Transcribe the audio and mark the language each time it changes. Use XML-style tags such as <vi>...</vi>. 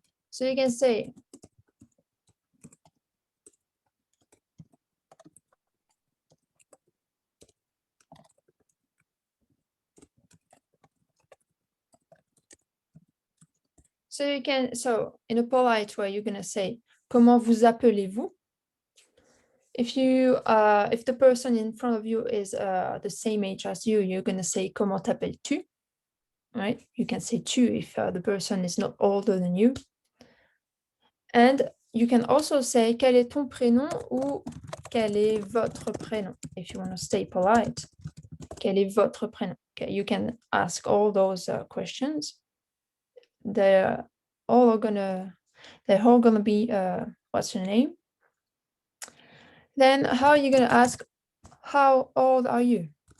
<en>So you can say, so in a polite way, you're going to say,</en> <fr>comment vous appelez-vous?</fr> <en>If if the person in front of you is the same age as you, you're going to say,</en> <fr>comment t'appelles-tu?</fr> <en>Right? You can say tu if the person is not older than you. And you can also say,</en> <fr>quel est ton prénom ou quel est votre prénom?</fr> <en>If you want to stay polite,</en> <fr>quel est votre prénom?</fr> <en>Okay, you can ask all those questions. They're all gonna be what's your name? Then how are you gonna ask, how old are you?</en>